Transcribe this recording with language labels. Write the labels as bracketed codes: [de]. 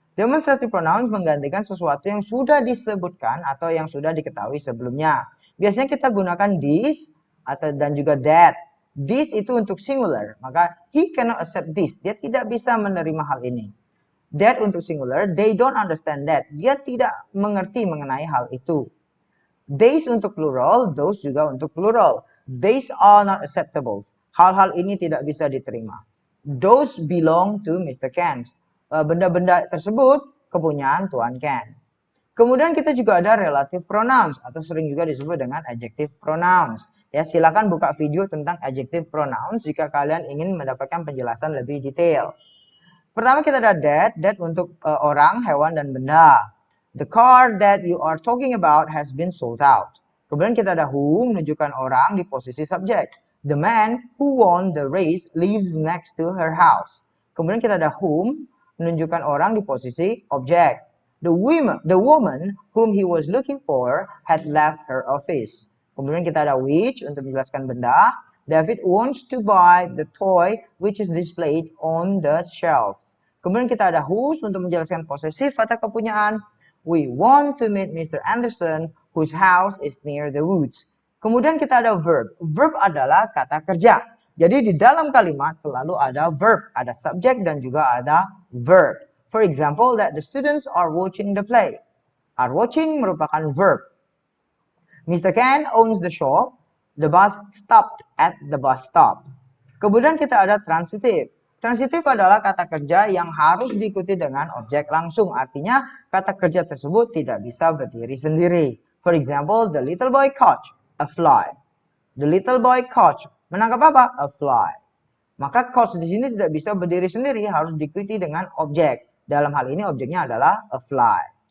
[id] Demonstrative pronouns menggantikan sesuatu yang sudah disebutkan atau yang sudah diketahui sebelumnya. Biasanya kita gunakan this dan juga that. This itu untuk singular, maka [en] he cannot accept this. [id] Dia tidak bisa menerima hal ini. [en] That untuk singular, they don't understand that. [id] Dia tidak mengerti mengenai hal itu. These untuk plural, those juga untuk plural. [en] These are not acceptable. [id] Hal-hal ini tidak bisa diterima. [en] Those belong to Mr. Ken. [id] Benda-benda tersebut kepunyaan Tuan Ken. Kemudian kita juga ada relative pronouns atau sering juga disebut dengan adjective pronouns. Ya, silakan buka video tentang adjective pronouns jika kalian ingin mendapatkan penjelasan lebih detail. Pertama kita ada that untuk orang, hewan, dan benda. [en] The car that you are talking about has been sold out. [id] Kemudian kita ada who menunjukkan orang di posisi subjek. [en] The man who won the race lives next to her house. [id] Kemudian kita ada whom menunjukkan orang di posisi objek. [en] The woman whom he was looking for had left her office. [id] Kemudian kita ada which untuk menjelaskan benda. [en] David wants to buy the toy which is displayed on the shelf. [id] Kemudian kita ada whose untuk menjelaskan posesif atau kepunyaan. [en] We want to meet Mr. Anderson whose house is near the woods. [id] Kemudian kita ada verb. Verb adalah kata kerja. Jadi di dalam kalimat selalu ada verb, ada subjek dan juga ada verb. [en] For example, that the students are watching the play. [id] Are watching merupakan verb. [en] Mr. Ken owns the shop. The bus stopped at the bus stop. [id] Kemudian kita ada transitive. Transitive adalah kata kerja yang harus diikuti dengan objek langsung. Artinya kata kerja tersebut tidak bisa berdiri sendiri. [en] For example, the little boy caught a fly. The little boy caught. [id] Menangkap apa? [en] A fly. [id] Maka caught di sini tidak bisa berdiri sendiri, harus diikuti dengan objek. Dalam hal ini objeknya adalah a fly.